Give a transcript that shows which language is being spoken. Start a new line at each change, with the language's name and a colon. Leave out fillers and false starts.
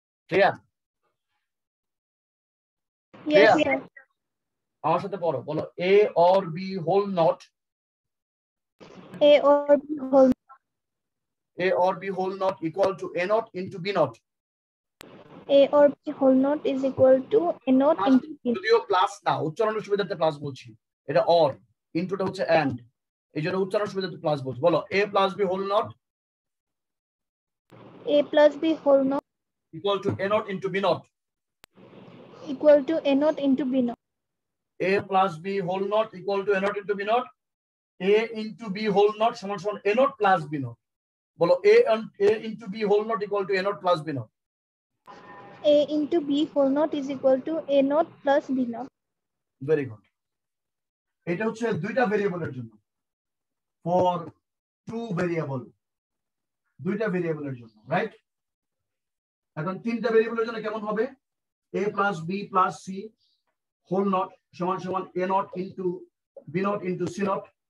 English: Clear? Yes, sir.
Bangla: আমার সাথে পড়ো, বলো
English: a or b whole not, A or B whole a or b whole not equal to a naught into b naught. A or B whole not is equal to A naught into B.
Bangla: যদিও plus না, উচ্চারণের সুবিধার্থে plus বলছি, এটা or, ইনটুটা হচ্ছে and, এই জন্য উচ্চারণ সুবিধার্থে প্লাস বলছি।
English: বলো a plus b whole not A plus B whole not equal to a naught into b naught. equal to A naught into B naught. a plus b whole not equal to a naught into b naught. a into b whole not
Bangla: সমান সমান
English: a naught plus b naught. বলো a into b whole not equal to a naught plus b naught. A into B whole not is equal to A naught plus B naught. Very good.
Bangla: এটা হচ্ছে দুইটা ভেরিয়েবলের জন্য, for two variable, দুইটা ভেরিয়েবলের জন্য, right? এখন তিনটা ভেরিয়েবলের জন্য কেমন হবে?
English: a plus b plus c whole not
Bangla: সমান সমান
English: a naught into b naught into c naught.